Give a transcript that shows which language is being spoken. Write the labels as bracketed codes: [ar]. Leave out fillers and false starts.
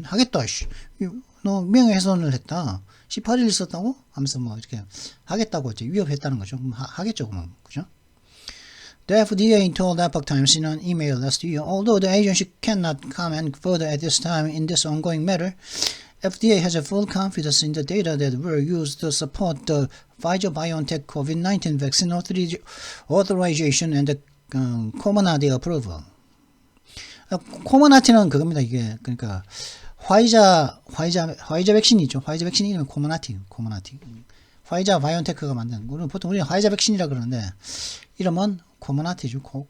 [ko] 하겠다, 너 명예훼손을 했다. 18일 있었다고? 하면서 뭐 이렇게 하겠다고 이제 위협했다는 거죠. 하겠죠, 그러면. 그죠? [en] The FDA told Epoch Times in an email last year, although the agency cannot comment further at this time in this ongoing matter, FDA has a full confidence in the data that were used to support the Pfizer-BioNTech COVID-19 vaccine authorization and the [ko] 코머나티 approval. 코머나티는 그겁니다. 이게 그러니까 화이자 백신이죠. 화이자 백신 이름이 코머나티. 화이자 바이오엔테크가 만든, 보통 우리는 화이자 백신이라 그러는데 이름은 코머나티죠.